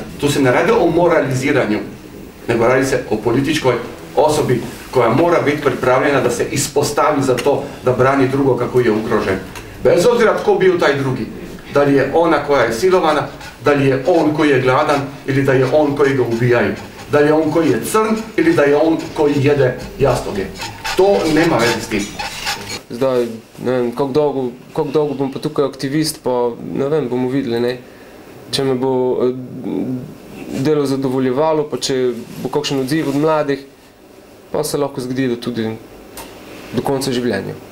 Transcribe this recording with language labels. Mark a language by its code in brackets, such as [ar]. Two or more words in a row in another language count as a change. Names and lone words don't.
[hr] Tu se ne radi o moraliziranju, nego radi se o političkoj osobi koja mora biti pripravljena da se ispostavi za to da brani drugoga koji je ugrožen. Bez obzira tko bio taj drugi. Da li je ona koja je silovana, da li je on koji je gladan ili da je on koji ga ubijaju. Da li je on koji je crn ili da je on koji jede jastoge. To nema veze s tim. [sl] Zdaj, ne vem, kako dolgo bom pa tukaj aktivist, pa ne vem, bomo videli, ne. Če me bo delo zadovoljevalo, pa če bo kakšen odziv od mladih, pa se lahko zgodi, da tudi do konca življenja.